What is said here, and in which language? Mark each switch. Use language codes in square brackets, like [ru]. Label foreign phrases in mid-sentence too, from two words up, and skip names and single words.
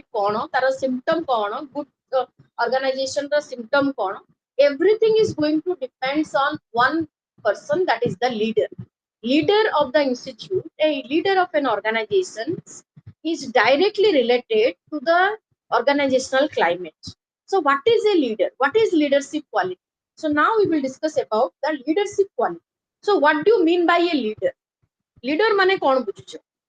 [or] କଣ ତାର ସିମ୍ପଟମ କଣ [en] good organization [or] ର ସିମ୍ପଟମ କଣ [en] everything is going to depends on one person that is the leader of the institute a leader of an organization is directly related to the organizational climate so what is a leader what is leadership quality so now we will discuss about the leadership quality so what do you mean by a leader [or] ମାନେ କଣ ବୁଝିଓ